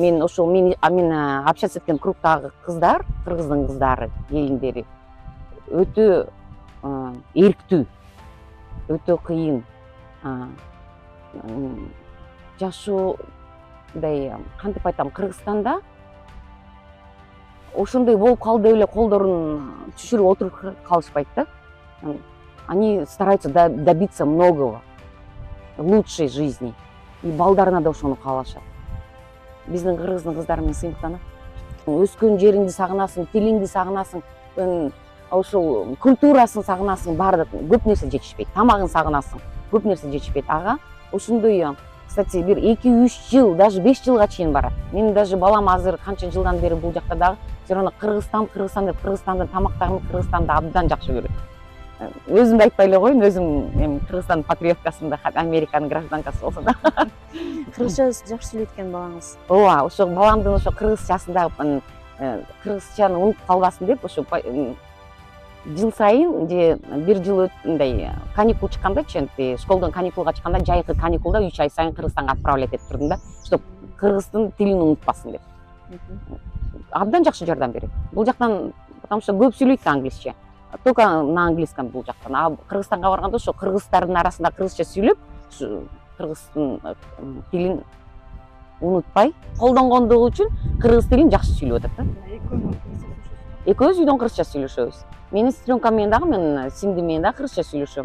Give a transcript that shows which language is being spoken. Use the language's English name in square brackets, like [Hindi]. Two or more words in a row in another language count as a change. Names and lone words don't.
[Kyrgyz] Мен общаться эткен кругтагы кыздар, кыргыздын кыздары, келиндери өтө эрктүү, өтө кыйын. Жашоодай кантип айтам, Кыргызстанда ошондой болуп калды деп эле колдорун түшүрүп отуруп калышпайт да. [Russian] Они стараются добиться многого, лучшей жизни. [Kyrgyz] И балдарына да ошону каалашат. Биздин кыргыздын кыздары менен сыймыктанат. Өскөн жериңди сагынасың, тилиңди сагынасың, ошол культурасын сагынасың, баардык көп нерсе жетишпейт. Тамагын сагынасың, көп нерсе жетишпейт. Ошондой, кстати, бир 2-3 жыл, даже 5 жылга чейин барат. Менин даже балам азыр канча жылдан бери бул жакта дагы [Russian] все равно [Kyrgyz] Кыргызстан деп Кыргызстандын тамактарын Кыргызстанды абдан жакшы көрөт. Өзүм да айтпай эле коеюн, өзүм Кыргызстан патриоткасында, Американын гражданкасы болсо да. Кыргызча жакшы сүйлөйт экен балаңыз. Ооба, ошо баламдын ошо кыргызчасында кыргызчаны унутуп калбасын деп, ошо жыл сайын же бир жыл мындай каникул чыкканда, школдон каникулга чыкканда, жайкы каникулда 3 ай сайын Кыргызстанга отправлять этип турдум да, чтоб кыргыздын тилин унутпасын деп. Абдан жакшы жардам берет. Бул жактан, [Russian] потому что [Kyrgyz] көп сүйлөйт англисче. [Russian] Только на английском [Kyrgyz] бул жактан. А Кыргызстанга барганда ошо кыргыздардын арасында кыргызча сүйлөп, кыргыздын тилин унутпай, колдонгондугу үчүн кыргыз тилин жакшы сүйлөп атат да. Экөөбүз үйдөн кыргызча сүйлөшөбүз. Менин сестренкам менен дагы, мен сиңдим менен дагы кыргызча сүйлөшөм.